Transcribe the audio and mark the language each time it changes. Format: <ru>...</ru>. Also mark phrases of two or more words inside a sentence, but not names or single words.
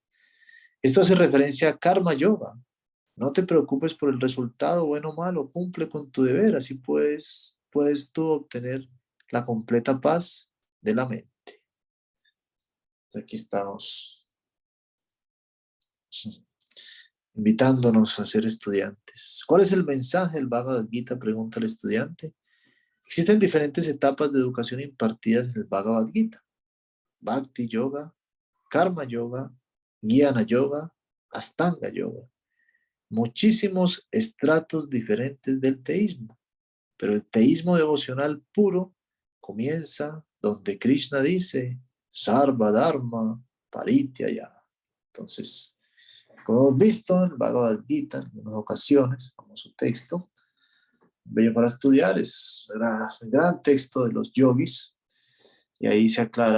<es>Esto hace referencia a</es> <sa>कर्म योग.</sa> <es>No te preocupes por el resultado, bueno o malo, cumple con tu deber, así puedes tú obtener la completa paz de la mente. Aquí estamos invitándonos a ser estudiantes. ¿Cuál es el mensaje del Bhagavad Gita? Pregunta el estudiante. Existen diferentes etapas de educación impartidas en el Bhagavad Gita.</es> <sa>भक्ति योग, कर्म योग, ज्ञान योग, अष्टाङ्ग योग.</sa> <es>Muchísimos estratos diferentes del teísmo, pero el teísmo devocional puro comienza donde Krishna dice</es> <sa>सर्व धर्म परित्यय.</sa> <es>Entonces, como hemos visto en Bhagavad Gita en algunas ocasiones, famoso texto, bello para estudiar, es un gran texto de los yogis, y ahí se aclara</es>